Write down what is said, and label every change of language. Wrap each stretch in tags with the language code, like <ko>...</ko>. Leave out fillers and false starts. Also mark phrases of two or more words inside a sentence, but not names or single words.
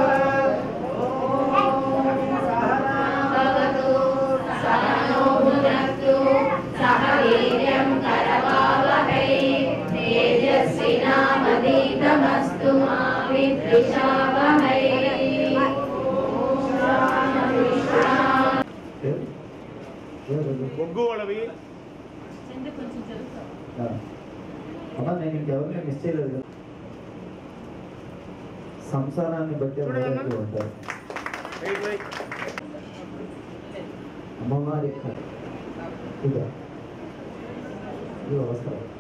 <sa>भवतु सहनो भुनक्तु सह वीर्यं करवावहै तेजस्विनावधीतमस्तु मा विद्विषावहै.</sa> <te>అమ్మా నేను ఇంకెవరిని మిస్ చేయలేదు. సంసారాన్ని బట్టి ఉంటారు అమ్మవారి అవసరం.</te>